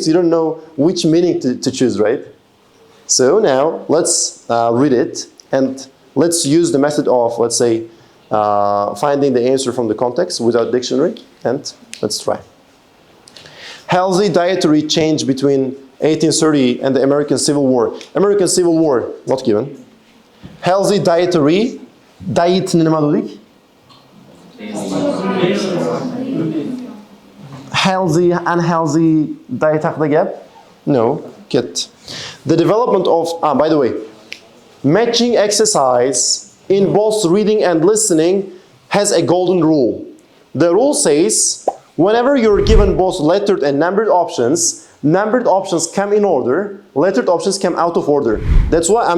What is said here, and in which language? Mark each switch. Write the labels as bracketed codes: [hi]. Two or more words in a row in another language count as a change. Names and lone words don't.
[en] You don't know which meaning to choose, right? So now let's read it and let's use the method of, let's say, finding the answer from the context without dictionary, and let's try. Healthy dietary change between 1830 and the American Civil War. American Civil War, not given. Healthy dietary, diet [uz] nima dedik? [en] Healthy, unhealthy diet [uz] haqida gap? [en] No, get. The development of, by the way, matching exercise in both reading and listening has a golden rule. The rule says, whenever you're given both lettered and numbered options come in order, lettered options come out of order.